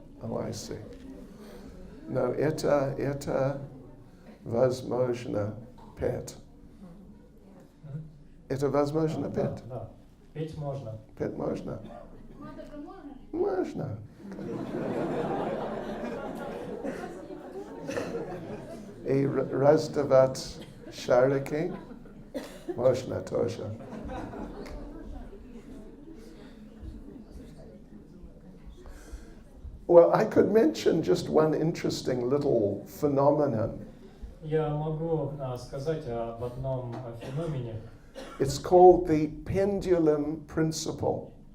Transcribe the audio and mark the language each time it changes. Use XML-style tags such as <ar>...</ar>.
<en>Oh, I see.</en> <ru>No, это возможно петь. Это возможно петь. Да, петь можно. Петь можно. Матаджи можно? Можно. И раздавать шарики можно тоже.</ru> <en>Well, I could mention just one interesting little phenomenon.</en> <ru>Я могу сказать об одном феномене.</ru> <en>It's called the pendulum principle.</en>